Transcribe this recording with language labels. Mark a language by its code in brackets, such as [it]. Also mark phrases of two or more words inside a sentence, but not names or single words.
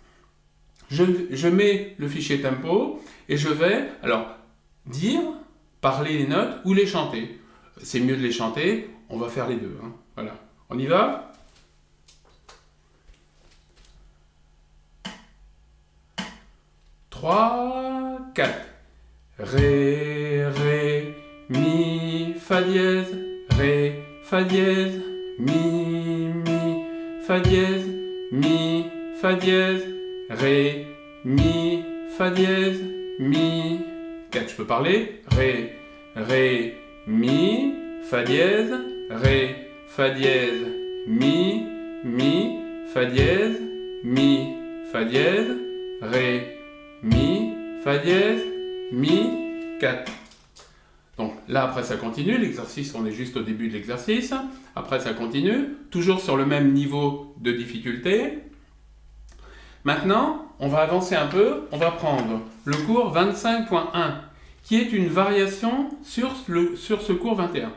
[fr] Je mets le fichier tempo et je vais dire, parler les notes ou les chanter. C'est mieux de les chanter, on va faire les deux. Voilà. On y va ? Trois, 4. Ré, ré, mi, fa dièse, ré, fa dièse, mi, fa dièse, mi, fa dièse, ré, mi, fa dièse, mi. 4, je peux parler. Ré, ré, mi, fa dièse, ré, fa dièse, mi, fa dièse, mi, fa dièse, ré, mi, fa dièse, mi, 4. Donc là, après, ça continue. L'exercice, on est juste au début de l'exercice. Après, ça continue. Toujours sur le même niveau de difficulté. Maintenant, on va avancer un peu. On va prendre le cours 25.1, qui est une variation sur ce cours 21.